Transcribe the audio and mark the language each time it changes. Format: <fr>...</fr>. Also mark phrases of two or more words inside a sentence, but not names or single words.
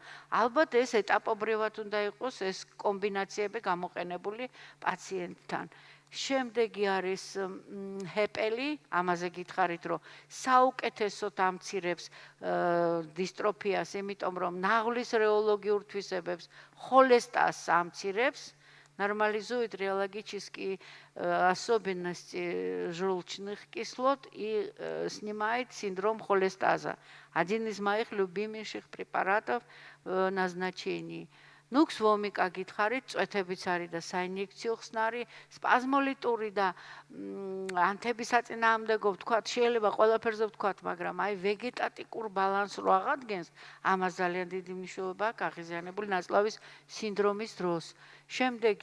<ka>ალბათ ეს ეტაპობრივად უნდა იყოს ეს კომბინაციები გამოყენებული პაციენტთან. შემდეგი არის ჰეპელი, ამაზე გითხარით, რომ საუკეთესოდ ამცირებს დისტროფიას, იმიტომ რომ ნაღლის რეოლოგიურ თვისებებს,</ka> <ru>холестаз амцирებს, нормализует реологически особенности желчных кислот и снимает синдром холестаза. Один из моих любимейших препаратов в назначении.</ru> <ka>Нукс вомика გითხარით, წვეთებიც არის და საინიექციო ხსნარი, სპაზმოლიტური და ანთების საწინააღმდეგო ვთქვათ, შეიძლება ყველაფერზე ვთქვათ, მაგრამ აი ვეგეტატიკურ ბალანსს რო აღადგენს, ამას ძალიან დიდი მნიშვნელობა აქვს აღიზიანებული ნაწლავის სინდრომის დროს.</ka>